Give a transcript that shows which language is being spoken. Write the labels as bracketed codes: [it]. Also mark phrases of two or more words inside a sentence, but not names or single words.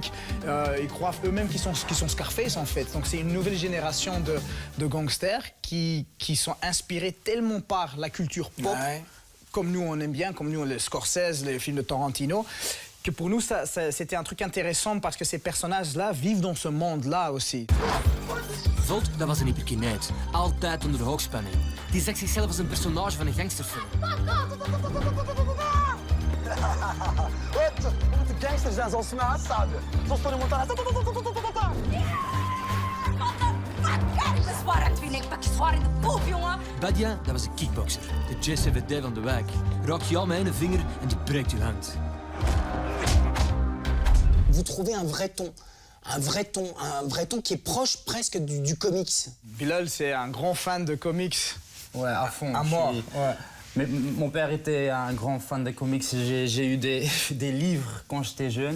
[fr] Ils croient eux-mêmes qu'ils sont Scarface, en fait. Donc c'est une nouvelle génération de gangsters qui sont inspirés tellement par la culture pop, comme nous on aime bien, comme nous les Scorsese, les films de Tarantino, que pour nous c'était un truc intéressant parce que ces personnages-là vivent dans ce monde-là aussi. [nl] Volt, dat was een hyperkineet. Altijd onder de hoogspanning. Die zegt zichzelf als een personage van een gangsterfilm. We moeten gangsters zijn zoals we mij sabe. Zoals Tony Montana. Badia, dat was een kickboxer. De JCVD van de wijk. Raak je aan met één vinger en die breekt je hand. [fr] Vous trouvez un vrai ton qui est proche presque du comics. Bilal, c'est un grand fan de comics. Ouais, à fond. À mort. Ouais. Mais mon père était un grand fan de comics. J'ai eu des livres quand j'étais jeune.